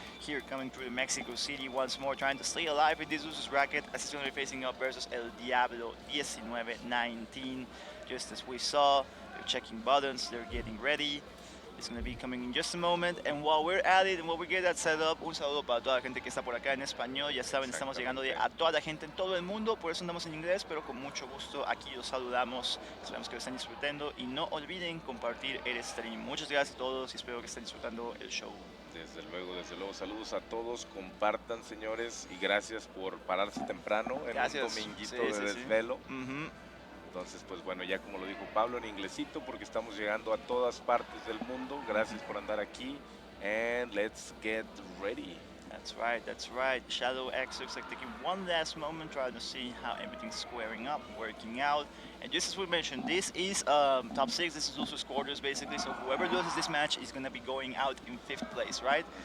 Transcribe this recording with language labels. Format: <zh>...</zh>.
<en>Here coming through Mexico City once more, trying to stay alive with this Usos bracket as he's going to be facing up versus El Diablo 19-19. Just as we saw, they're checking buttons, they're getting ready. It's going to be coming in just a moment. And while we're at it and while we get that set up,</en> <es>un saludo para toda la gente que está por acá en español. Ya saben, estamos llegando a toda la gente en todo el mundo, por eso andamos en inglés, pero con mucho gusto aquí los saludamos. Esperamos que lo estén disfrutando y no olviden compartir el stream. Muchas gracias a todos y espero que estén disfrutando el show. Desde luego, saludos a todos, compartan señores y gracias por pararse temprano en Gracias. un dominguito Sí, de sí, sí. desvelo. Ujú. Entonces, pues bueno, ya como lo dijo Pablo en inglesito, porque estamos llegando a todas partes del mundo. Gracias por andar aquí.</es> <en>And let's get ready. That's right, that's right. Shadow X looks like taking one last moment, trying to see how everything's squaring up, working out. And just as we mentioned, this is top 6, this is also quarters basically, so whoever loses this match is going to be going out in 5th place, right?</en>